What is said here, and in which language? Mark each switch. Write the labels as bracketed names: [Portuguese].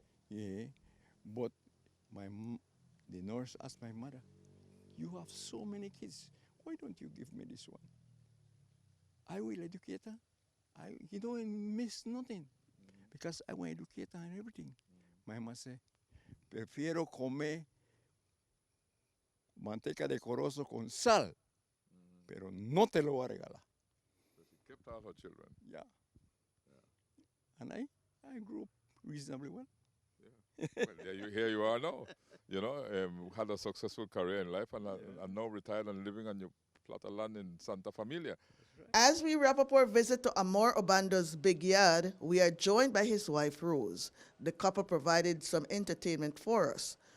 [English] Yeah, but the nurse asked my mother, you have so many kids, why don't you give me this one? I will educate her. He don't miss nothing because I will educate her and everything. My mama said, [Spanish] prefiero comer manteca de corozo con sal, pero no te lo voy a regalar. [English] So she kept all her children. Yeah. And I grew up reasonably well. Well, here you are now. You know, had a successful career in life and now retired and living on your plot of land in Santa Familia. As we wrap up our visit to Amor Obando's big yard, we are joined by his wife, Rose. The couple provided some entertainment for us.